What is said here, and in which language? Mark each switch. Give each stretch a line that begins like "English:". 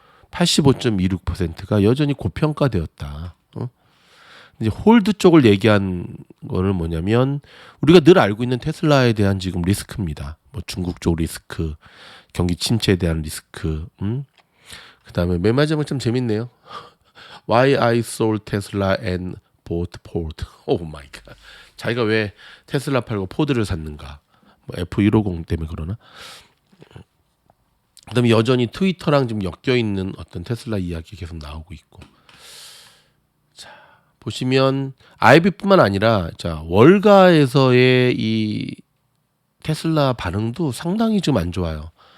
Korean: 85.26%가 여전히 고평가되었다. 이제 홀드 쪽을 얘기한 거는 뭐냐면 우리가 늘 알고 있는 테슬라에 대한 지금 리스크입니다. 뭐 중국 쪽 리스크, 경기 침체에 대한 리스크. 그다음에 맨 마지막에 좀 재밌네요.
English: Why I sold Tesla and bought Ford.
Korean: 오 마이 갓. 자기가 왜 테슬라 팔고 포드를 샀는가? 뭐 F150 때문에 그러나? 그다음에 여전히 트위터랑 좀 엮여 있는 어떤 테슬라 이야기 계속 나오고 있고. 보시면 아이비뿐만 아니라 월가에서의 이 테슬라 반응도 상당히 좀 안 좋아요.